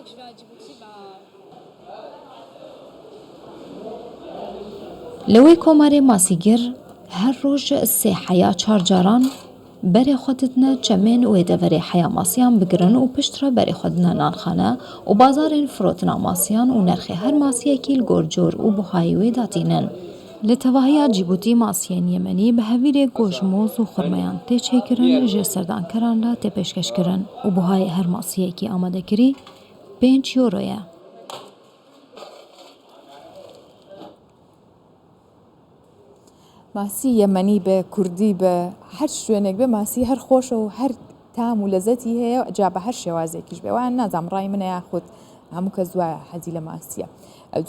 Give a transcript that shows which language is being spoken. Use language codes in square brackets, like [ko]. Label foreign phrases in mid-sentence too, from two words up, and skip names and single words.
[ku] Li wê komarê masîgir her roj sê heya çar caran berê xwe didine çemên wê deverê heya masiyan bigirin û pişt re berê xwe dine nanxane û bazarên firotina masiyan û nerxê her masiyekî li gor cor û buhayê wê datînin. Li tevahiya Cîbûtî masiyên Yemenî bi hevîrê goşmoz û xurmeyan tê çêkirin ji serdankeran re tê pêşkêşkirin û buhayê her masiyekî amadekirî 5 euro ye. [ckb] ماسی یەمەنی بێ کوردی بە هەر شوێنێک بێ ماسی هەر خۆشە و هەر تام و لەزەتی هەیە جا بە هەر شێوازێکیش بێ وان نازام ڕای منە یاخود هەموو کەس وایە حەزی لە ماسیە زۆر